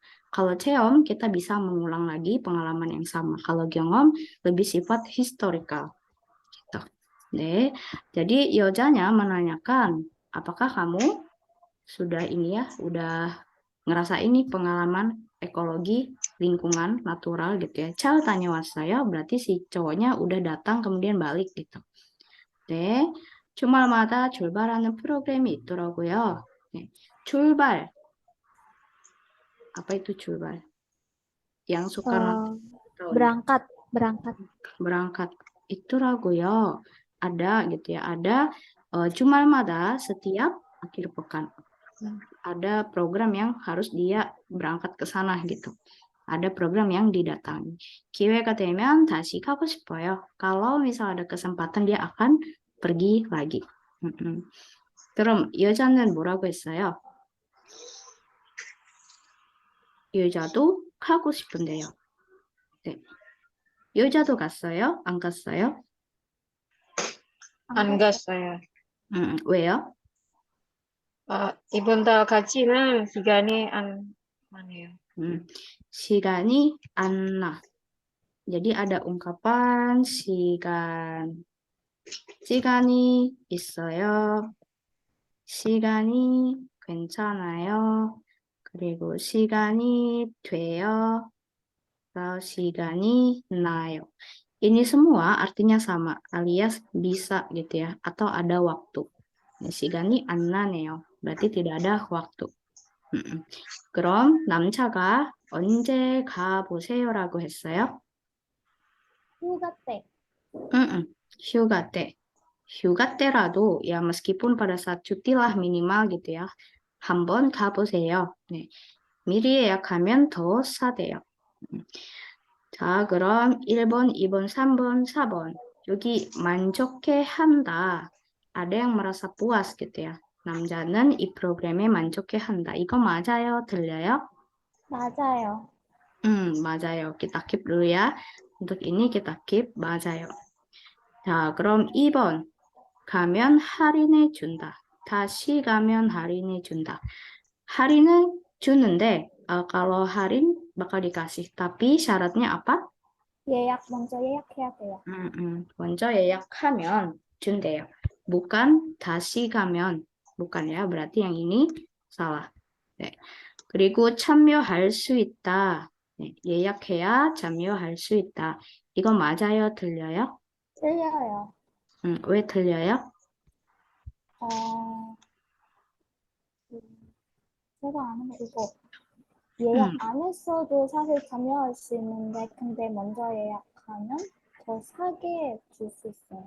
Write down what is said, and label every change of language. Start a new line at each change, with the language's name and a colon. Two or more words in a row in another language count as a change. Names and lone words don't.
Indonesian: Kalau 체험 kita bisa mengulang lagi pengalaman yang sama. Kalau 경험 lebih sifat historical gitu.
Korean: 네.
Indonesian: Jadi yojanya menanyakan, apakah kamu sudah ini ya, udah ngerasa ini pengalaman ekologi lingkungan natural gitu ya.
Korean: 잘 다녀왔어요.
Indonesian: berarti si cowoknya udah datang kemudian balik gitu.
Korean: 네. 주말마다 출발하는 프로그램이 있더라고요. 네. 출발.
Indonesian: Apa itu 출발? Yang suka nonton tahun berangkat. berangkat. Itu라고요. Ada gitu ya. Ada 주말마다 setiap akhir pekan. Ada program yang harus dia berangkat ke sana gitu. Ada program yang didatangi.
Korean: 기회가 되면 다시 가고 싶어요.
Indonesian: Kalau misal ada kesempatan dia akan pergi lagi.
Korean: 그럼 여자는 뭐라고 했어요? 여자도 가고 싶은데요. 네. 여자도 갔어요? 안 갔어요? 안 갔어요. 왜요? 이번 달 가지는 시간이 안 나네요. 시간이 안 나.
Indonesian: Jadi ada ungkapan
Korean: 시간이 있어요. 시간이 괜찮아요. 그리고 시간이 돼요. 시간이 나요.
Indonesian: Ini semua artinya sama, alias bisa gitu ya, atau ada waktu.
Korean: 시간이 안 나네요.
Indonesian: berarti tidak ada waktu.
Korean: 그럼 남자가 언제 가보세요라고 했어요? 휴가 때. 휴가 때. 휴가 때라도
Indonesian: ya meskipun pada saat cuti lah minimal gitu ya.
Korean: 한번 가보세요. 네. 미리 예약하면 더 싸대요. 자, 그럼 1번, 2번, 3번, 4번. 여기 만족해 한다.
Indonesian: Ada yang merasa puas gitu ya.
Korean: 남자는 이 프로그램에 만족해 한다. 이거 맞아요? 들려요? 맞아요. 맞아요.
Indonesian: kita keep dulu ya. Untuk ini kita keep 맞아요.
Korean: 자, 그럼 2번. 가면 할인해 준다. 다시 가면 할인해 준다. 할인은 주는데
Indonesian: kalau 할인 bakal dikasih. Tapi syaratnya apa?
Korean: 먼저 예약해야 돼요. 먼저 예약하면 준대요. bukan 다시 가면.
Indonesian: bukan ya. berarti yang ini salah.
Korean: 네. 그리고 참여할 수 있다. 네, 예약해야 참여할 수 있다. 이거 맞아요? 틀려요? 틀려요. 왜 틀려요? 제가 아는 거 이거 예약 안 했어도 사실 참여할 수 있는데 근데 먼저 예약하면 더 싸게 줄 수 있어요.